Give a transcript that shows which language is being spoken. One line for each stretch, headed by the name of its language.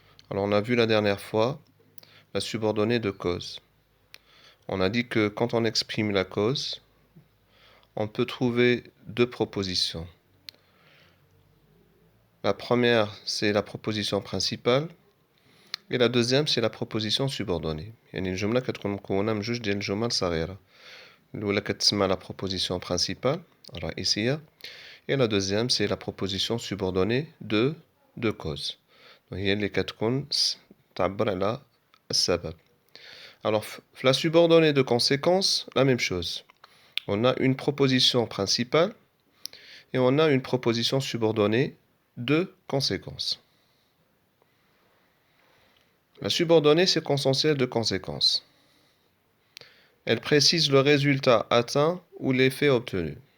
French: Alors on a vu la dernière fois la subordonnée de cause. On a dit que quand on exprime la cause, on peut trouver deux propositions. La première c'est la proposition principale et la deuxième c'est la proposition subordonnée.
Arabic: يعني الجملة كتكون مكونة من جوج ديال الجمل صغيرة. الأولى كتسمى
French: la proposition principale الرئيسية et la deuxième c'est la proposition subordonnée de cause.
Arabic: هي اللي كتكون تعبر على السبب.
French: Alors la subordonnée de conséquence, la même chose. On a une proposition principale et on a une proposition subordonnée de conséquence. La subordonnée c'est consentiel de conséquence. Elle précise le résultat atteint ou l'effet obtenu.